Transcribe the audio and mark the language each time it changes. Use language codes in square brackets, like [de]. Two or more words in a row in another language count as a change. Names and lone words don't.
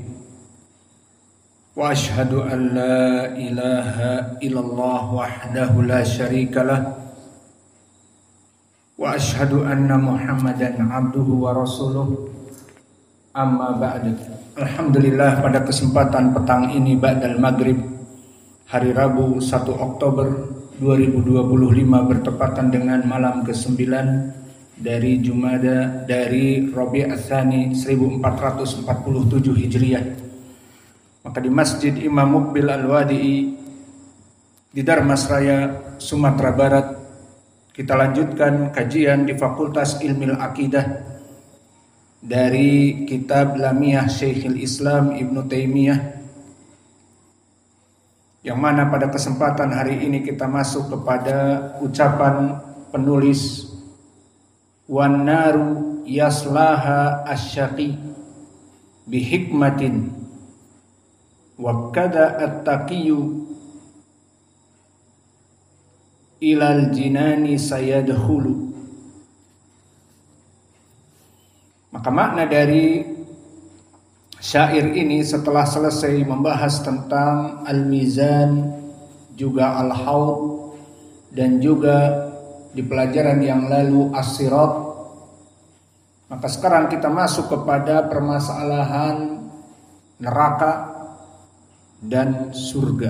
[ar] وأشهد أن لا إله إلا الله وحده لا شريك له. وأشهد أن محمدا عبده ورسوله. أما بعد. [id] Alhamdulillah, pada kesempatan petang ini [ar] بعد المغرب [id] hari Rabu 1 Oktober 2025 bertepatan dengan malam ke-9 dari Rabi' Ats-Tsani 1447 Hijriah. Maka di Masjid Imam Muqbil Al-Wadi'i di Darmasraya, Sumatera Barat, kita lanjutkan kajian di Fakultas [ar] علم العقيدة [id] dari kitab Lamiyah Syekhul Islam Ibnu Taimiyah, yang mana pada kesempatan hari ini kita masuk kepada ucapan penulis, [ar] والنار يصلاها الشقي بحكمة وكذا التقي إلى الجنان سيدخل. [id] Maka makna dari syair ini setelah selesai membahas tentang al-mizan, juga al-haud, dan juga di pelajaran yang lalu as-sirat, maka sekarang kita masuk kepada permasalahan neraka dan surga.